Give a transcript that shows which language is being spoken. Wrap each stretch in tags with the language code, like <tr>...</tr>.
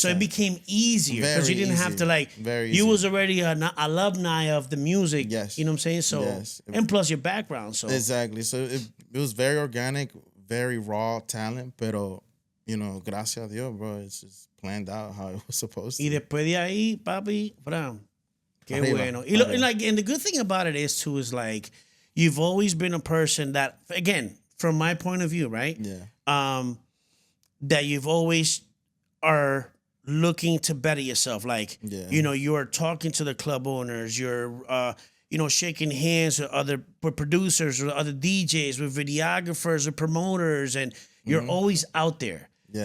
<en>so it became easier because you didn't have to Very you easy. was already an alumni of the music. Yes. You know what I'm saying? So and plus your background. So exactly. So it was very organic, very raw talent,</en> <es>pero gracias a Dios,</es> <en>bro, it's just planned out how it was supposed to.</en> <es>Y después de ahí, papi, Fran, qué Arriba, bueno.</es> <en>And the good thing about it is you've always been a person that, again, from my point of view, right? Yeah. That you've always are looking to better yourself. You're talking to the club owners, you're shaking hands with producers, with other DJs, with videographers, with promoters, and you're always out there. Yeah.</en>